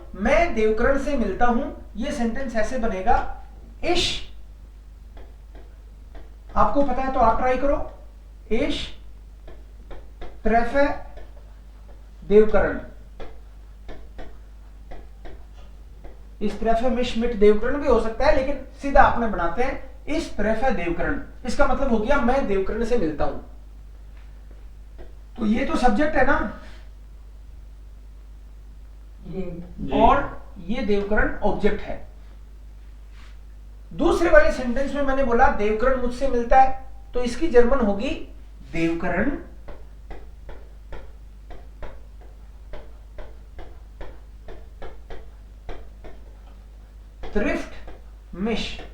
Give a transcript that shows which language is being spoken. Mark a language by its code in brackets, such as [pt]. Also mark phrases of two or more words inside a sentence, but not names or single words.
[hi] मैं देवकरण से मिलता हूं, ये सेंटेंस ऐसे बनेगा, इश, आपको पता है तो आप ट्राई करो, [de] Ich treffe [hi] देवकरण। [de] Ich treffe mich mit [hi] देवकरण भी हो सकता है, लेकिन सीधा आपने बनाते हैं [de] Ich treffe [hi] देवकरण। इसका मतलब हो गया मैं देवकरण से मिलता हूं। तो ये तो सब्जेक्ट है ना, और ये देवकरण ऑब्जेक्ट है। दूसरे वाले सेंटेंस में मैंने बोला देवकरण मुझसे मिलता है, तो इसकी जर्मन होगी देवकरण [de] trifft mich.